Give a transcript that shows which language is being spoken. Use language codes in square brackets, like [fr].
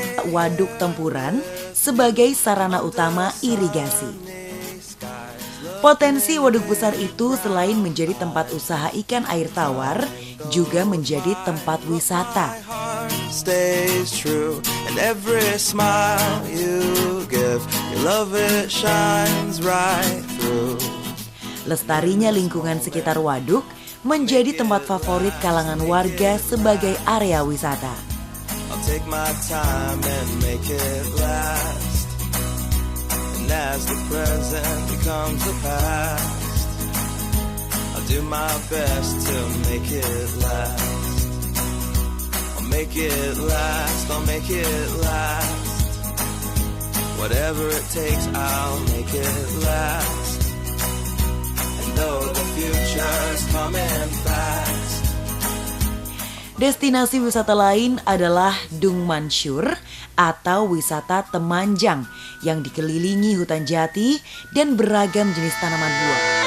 [id] Waduk Tempuran sebagai sarana utama irigasi. Potensi waduk besar itu selain menjadi tempat usaha ikan air tawar, juga menjadi tempat wisata. [en] Stays true and every smile you give, your love it shines right through. [id] Lestarinya lingkungan sekitar waduk menjadi tempat favorit kalangan warga sebagai area wisata. [en] I'll take my time and make it last. And as the present becomes the past, I'll do my best to make it last. Make it last, I'll make it last. Whatever it takes, I'll make it last. And though the future's coming fast. [id] Destinasi wisata lain adalah Dung Mansur atau wisata temanjang yang dikelilingi hutan jati dan beragam jenis tanaman buah.